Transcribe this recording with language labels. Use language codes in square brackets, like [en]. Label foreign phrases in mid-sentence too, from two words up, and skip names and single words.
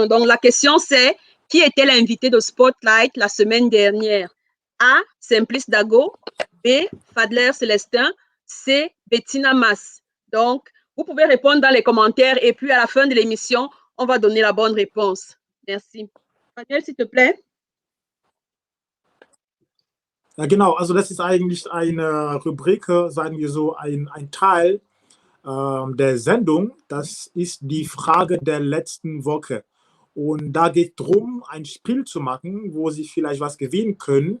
[fr] Donc, la question, c'est qui était l'invité de Spotlight la semaine dernière? A. Simplice Dago. B. Fadler Célestin. C. Bettina Mas. Donc, vous pouvez répondre dans les commentaires et puis à la fin de l'émission, on va donner la bonne réponse. Merci. Fadler, s'il te plaît. [de] Ja, genau. Also das ist eigentlich eine Rubrik, sagen wir so, ein Teil der Sendung. Das ist die Frage der letzten Woche. Und da geht es darum, ein Spiel zu machen, wo Sie vielleicht was gewinnen können.